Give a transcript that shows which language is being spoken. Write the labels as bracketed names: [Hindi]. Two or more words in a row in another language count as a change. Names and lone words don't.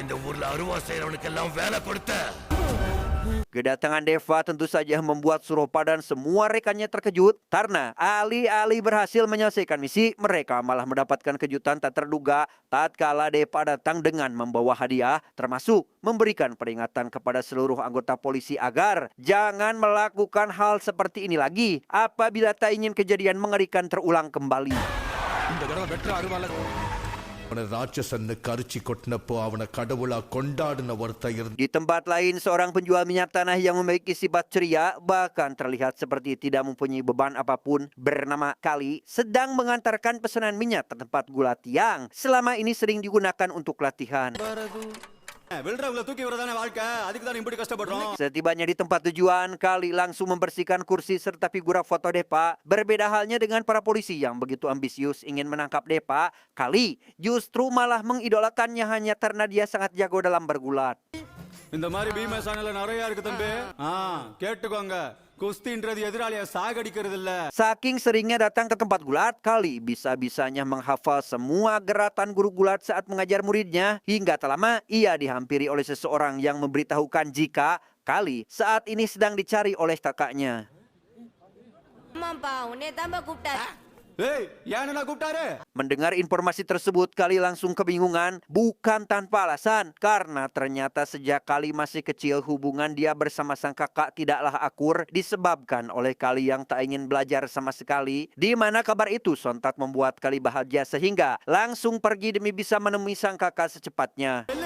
[Indonesian] Kedatangan Deva tentu saja membuat Suropa dan semua rekannya terkejut karena alih-alih berhasil menyelesaikan misi, mereka malah mendapatkan kejutan tak terduga tatkala Deva datang dengan membawa hadiah, termasuk memberikan peringatan kepada seluruh anggota polisi agar jangan melakukan hal seperti ini lagi apabila tak ingin kejadian mengerikan terulang kembali. [Tamil] ராட்சசன்னு கரிச்சி கொட்டினப்போ அவனை கடவுளா கொண்டாடின ஒருத்தன் இருந்தான். [Indonesian] Di tempat lain, seorang penjual minyak tanah yang memiliki sifat ceria, bahkan terlihat seperti tidak mempunyai beban apapun, bernama Kali, sedang mengantarkan pesanan minyak ke tempat gulat yang selama ini sering digunakan untuk latihan. Setibanya di tempat tujuan, Kali langsung membersihkan kursi serta figura foto Depa. Berbeda halnya dengan para polisi yang begitu ambisius ingin menangkap Depa, Kali justru malah mengidolakannya hanya karena dia sangat jago dalam bergulat. [Tamil] இந்த மாதிரி பீமேசானில நிறைய இருக்கு தம்பி. கேட்டுக்கோங்க. குஸ்தின்றது எதிராளியை சாகடிக்கிறது இல்ல. [Indonesian] Saking seringnya datang ke tempat gulat, Kali bisa-bisanya menghafal semua gerakan guru gulat saat mengajar muridnya. Hingga tak lama ia dihampiri oleh seseorang yang memberitahukan jika Kali saat ini sedang dicari oleh kakaknya. Mendengar informasi tersebut, Kali langsung kebingungan, bukan tanpa alasan, karena ternyata sejak Kali masih kecil hubungan dia bersama sang kakak tidaklah akur disebabkan oleh Kali yang tak ingin belajar sama sekali, di mana kabar itu sontak membuat Kali bahagia sehingga langsung pergi demi bisa menemui sang kakak secepatnya.